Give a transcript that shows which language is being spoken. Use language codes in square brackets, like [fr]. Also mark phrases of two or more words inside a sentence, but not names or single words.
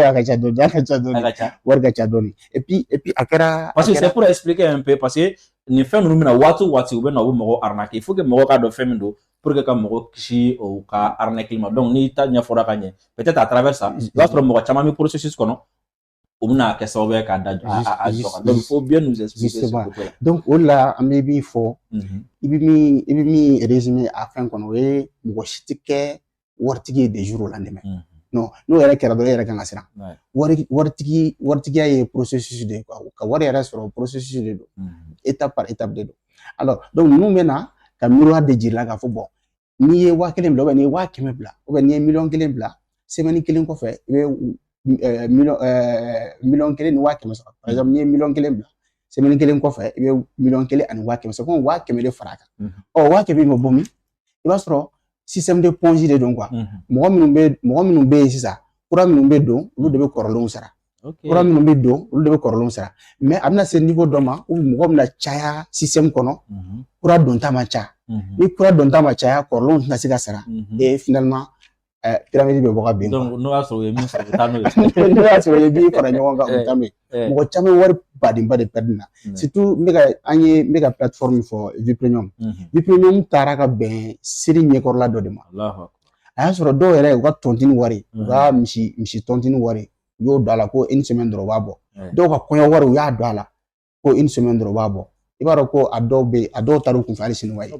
[bm] a ka ca dɔɔni wari ka ca dɔɔni [fr] et puis [bm] a kɛra [fr] parce que c'est pour expliquer un peu parce que [bm] nin fɛn ninnu bɛna waati o waati u bɛ na u bɛ mɔgɔw arnaquer [fr] il faut que [bm] mɔgɔw k'a dɔn fɛn min don [fr] pour que [bm] ka mɔgɔ kisi o ka arnaque ma donc n'i ta ɲɛfɔra ka ɲɛ [fr] peut-être à travers ça [bm] i b'a sɔrɔ mɔgɔ caman bɛ processus kɔnɔ o bɛna kɛ sababu ye k'a da jɔ [fr] donc il faut bien nous expliquer ce côté là [bm] donc o de la an bɛ min fɔ i bɛ min résumer a fɛn kɔnɔ o ye mɔgɔ si tɛ kɛ waritigi ye [fr] de jour au lendemain non [bm] n'o yɛrɛ kɛra dɔrɔn e yɛrɛ kan ka siran waritigiya ye processus de ye quoi ka wari yɛrɛ sɔrɔ processus de don [fr] étape par étape [bm] de don [fr] alors donc [bm] ninnu bɛ na ka miroir de jira la k'a fɔ bon n'i ye 1000 bila n'i ye 500 bila n'i ye 1,000,000 bila semaine kelen kɔfɛ i bɛ 1,000,000 ni 500 sɔrɔ [fr] par exemple [bm] n'i ye 1,000,000 bila semaine kelen kɔfɛ i bɛ 1,000,000 ani 500 [fr] c'est comme 500 [bm] de fara a kan ɔ 500 in bɛ bɔ min i b'a sɔrɔ système de ponzi de don quoi mɔgɔ minnu bɛ yen sisan kura minnu bɛ don olu de bɛ kɔrɔlenw sara kura minnu bɛ don olu de bɛ kɔrɔlenw sara mais a bɛna se niveau dɔ ma où mɔgɔ bɛna caya système kɔnɔ kura donta ma ca ni kura donta ma caya kɔrɔlenw tɛna se ka sara [fr] et finalement pyramide [bm] bɛ bɔ ka ben donc n'o y'a sɔrɔ o ye min sɔrɔ o taa n'o ye n'o y'a sɔrɔ o ye min fara ɲɔgɔn kan o taa n'o ye mɔgɔ caman wari badenba de perdre na surtout n bɛ ka plateforme fɔ Viprenium taara ka bɛn seri ɲɛkɔrɔla dɔ de ma a y'a sɔrɔ dɔw yɛrɛ u ka tontini wari u ka misi tontini wari u y'o don a la ko [fr] une semaine [bm] dɔrɔn u b'a bɔ dɔw ka kɔɲɔ wari u y'a don a la ko [fr] une semaine [bm] dɔrɔn u b'a bɔ i b'a dɔn ko a dɔw bɛ yen a dɔw taar'u kunfɛ hali sini wayi